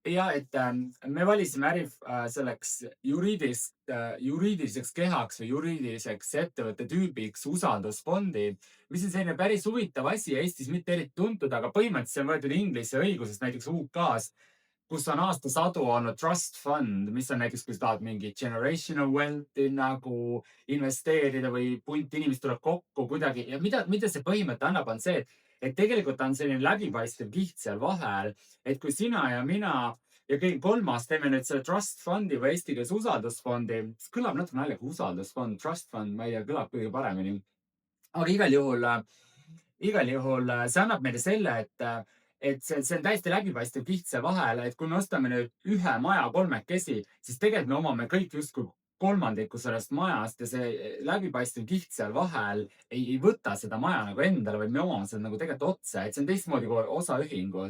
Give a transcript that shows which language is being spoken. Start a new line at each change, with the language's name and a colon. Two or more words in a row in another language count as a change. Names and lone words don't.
Estonian: ja et me valisime selleks juriidiliseks kehaks või juriidiliseks ettevõtte tüübiks usaldusfondi, mis on selline päris huvitav asi, Eestis mitte eriti tuntud, aga põhimõtteliselt see on võetud inglise õigusest, näiteks UK-s, kus on aastasadu olnud
English: trust fund,
Estonian: mis on näiteks, kui sa tahad mingi
English: generational wealth'i
Estonian: nagu investeerida või punt inimesi tuleb kokku kuidagi ja mida see põhimõte annab, on see, et tegelikult on selline läbipaistev kiht seal vahel, et kui sina ja mina ja keegi kolmas teeme nüüd selle
English: trust fund'i
Estonian: või eesti keeles usaldusfondi, see kõlab natuke naljaga, usaldusfond,
English: trust fund,
Estonian: ma ei tea, kõlab kõige paremini. aga igal juhul see annab meile selle, et see on täiesti läbipaistev kiht seal vahel, et kui me ostame nüüd ühe maja kolmekesi, siis tegelikult me omame kõik justkui kolmandiku sellest majast ja see läbipaistev kiht seal vahel ei võta seda maja nagu endale, vaid me omame seda nagu tegelikult otse, et see on teistmoodi kui osaühingus.